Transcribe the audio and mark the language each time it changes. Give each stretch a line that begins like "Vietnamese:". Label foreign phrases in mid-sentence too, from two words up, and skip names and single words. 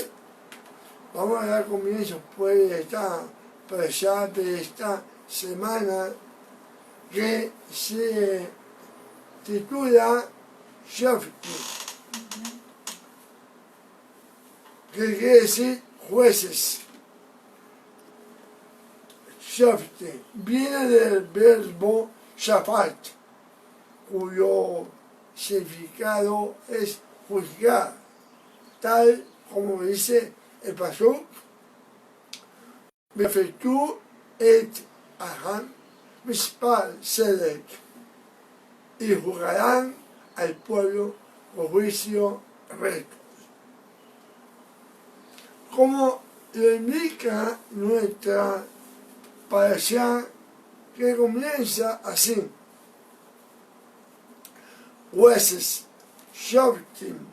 Spanish: Vamos a dar comienzo, pues, de esta para allá de esta semana que se titula Shoftim, que quiere decir jueces. Shoftim viene del verbo shafat, cuyo significado es juzgar, tal como dice el pasuk,
Hebrew: ושפטו את העם משפט צדק,
Spanish: y juzgarán al pueblo con juicio recto. Como lo indica nuestra parashá, que comienza así: jueces, Shoftim